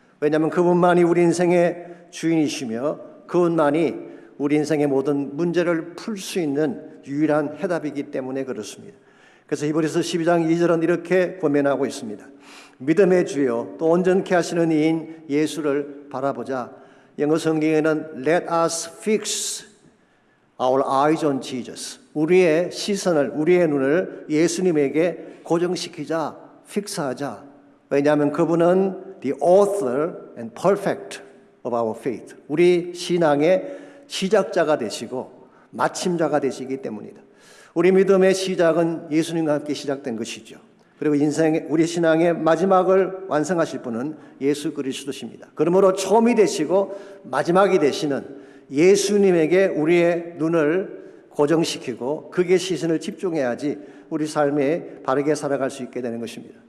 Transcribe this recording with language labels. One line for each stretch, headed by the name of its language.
Korean: 왜냐하면 그분만이 우리 인생의 주인이시며 그분만이 우리 인생의 모든 문제를 풀 수 있는 유일한 해답이기 때문에 그렇습니다. 그래서 히브리서 12장 2절은 이렇게 고면하고 있습니다. 믿음의 주요 또 온전케 하시는 이인 예수를 바라보자. 영어 성경에는
English: Let us fix our eyes on Jesus.
Korean: 우리의 시선을, 우리의 눈을 예수님에게 고정시키자, 픽스하자. 왜냐하면 그분은
English: the author and perfect of our faith.
Korean: 우리 신앙의 시작자가 되시고 마침자가 되시기 때문이다. 우리 믿음의 시작은 예수님과 함께 시작된 것이죠. 그리고 우리 신앙의 마지막을 완성하실 분은 예수 그리스도십니다. 그러므로 처음이 되시고 마지막이 되시는 예수님에게 우리의 눈을 고정시키고 그게 시선을 집중해야지 우리 삶에 바르게 살아갈 수 있게 되는 것입니다.